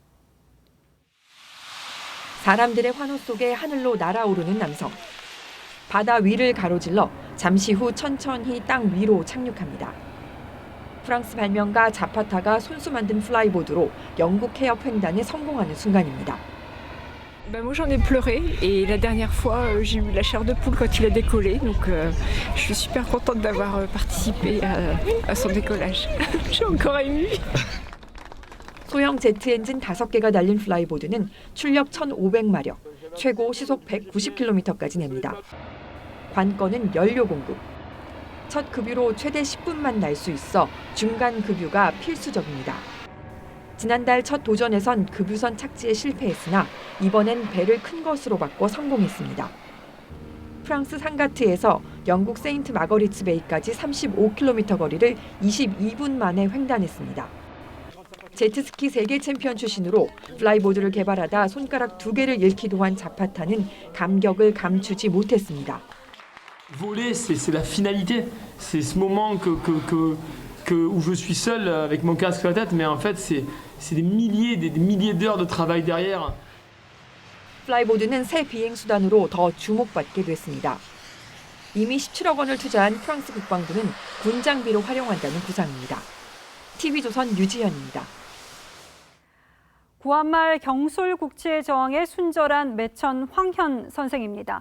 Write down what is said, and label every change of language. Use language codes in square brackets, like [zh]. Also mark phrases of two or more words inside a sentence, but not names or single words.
[ko] 사람들의 환호 속에 하늘로 날아오르는 남성. 바다 위를 가로질러 잠시 후 천천히 땅 위로 착륙합니다. 프랑스 발명가 자파타가 손수 만든 플라이보드로 영국 해협 횡단에 성공하는 순간입니다. [fr] Moi j'en ai pleuré et la dernière fois j'ai eu la chair de poule quand il a décollé donc je suis super contente d'avoir participé à son décollage. Je suis encore émue. [ko] 소형 제트 엔진 5개가 달린 플라이보드는 출력 1,500마력, 최고 시속 190km까지 냅니다. 관건은 연료 공급. 첫 급유로 최대 10분만 날 수 있어 중간 급유가 필수적입니다. 지난달 첫 도전에선 급유선 착지에 실패했으나 이번엔 배를 큰 것으로 바꿔 성공했습니다. 프랑스 상가트에서 영국 세인트 마거리츠 베이까지 35km 거리를 22분 만에 횡단했습니다. 제트스키 세계 챔피언 출신으로 플라이보드를 개발하다 손가락 2개를 잃기도 한 자파타는 감격을 감추지 못했습니다. [fr] Voler, c'est la finalité. C'est ce moment où je suis seul avec mon casque sur la tête, mais en fait, c'est des milliers d'heures de travail derrière. [ko] 플라이보드는 새 비행 수단으로 더 주목받게 됐습니다. 이미 17억 원을 투자한 프랑스 국방부는 군 장비로 활용한다는 구상입니다. TV조선 유지현입니다. 구한말 경술국치의 저항에 순절한 매천 황현 선생입니다.